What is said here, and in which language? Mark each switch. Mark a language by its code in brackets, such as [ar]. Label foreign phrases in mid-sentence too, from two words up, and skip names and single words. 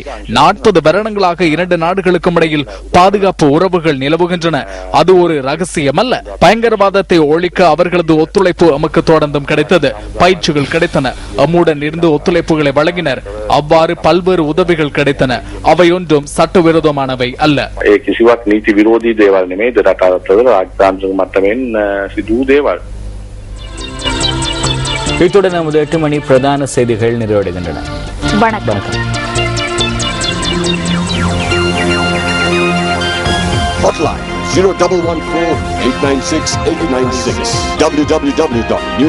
[ta] 40 வருடங்களாக 2 நாடுகளுக்கும் இடையில் பாதுகாப்பு உறவுகள் நிலவுகின்றன. அது ஒரு ரகசியம் அல்ல. பயங்கரவாதத்தை ஒழிக்க அவர்களது ஒத்துழைப்பு நமக்கு தொடர்ந்தும் கிடைத்தது. பயிற்சிகள் கிடைத்தன. அம்முடன் இருந்து ஒத்துழைப்புகளை வழங்கினர். அவ்வாறு பல்வேறு உதவிகள் கிடைத்தன. அவை ஒன்றும் சட்டவிரோதமானவை அல்ல. [si] ඒ කිසිවක් නීති විරෝධී දේවල් නෙමෙයි. රට අතර රාජ්‍යතාන්ත්‍රික මට්ටමින් සිදු වූ දේවල්. [ta] இத்துடன் நமது 8 மணி பிரதான செய்திகள் நிறைவடைகின்றன. வணக்கம். [en] Hotline 0114-896-896 www.newsfirst.lk.